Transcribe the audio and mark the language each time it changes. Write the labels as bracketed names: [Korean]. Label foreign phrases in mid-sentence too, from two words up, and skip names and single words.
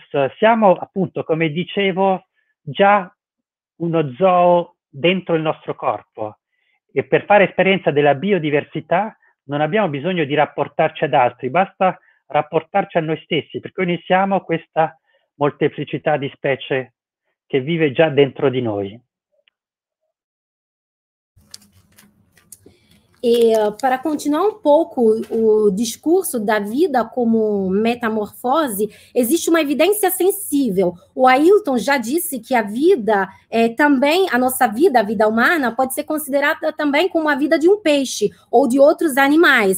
[Italian] Siamo, appunto, come dicevo, già uno zoo dentro il nostro corpo. E per fare esperienza della biodiversità non abbiamo bisogno di rapportarci ad altri, basta rapportarci a noi stessi, perché noi siamo questa molteplicità di specie [Portuguese] que vive já dentro de nós. E para continuar um pouco o discurso da vida como metamorfose, existe uma evidência sensível. O Ailton já disse que a vida, também, a nossa vida, a vida humana, pode ser considerada também como a vida de um peixe ou de outros animais.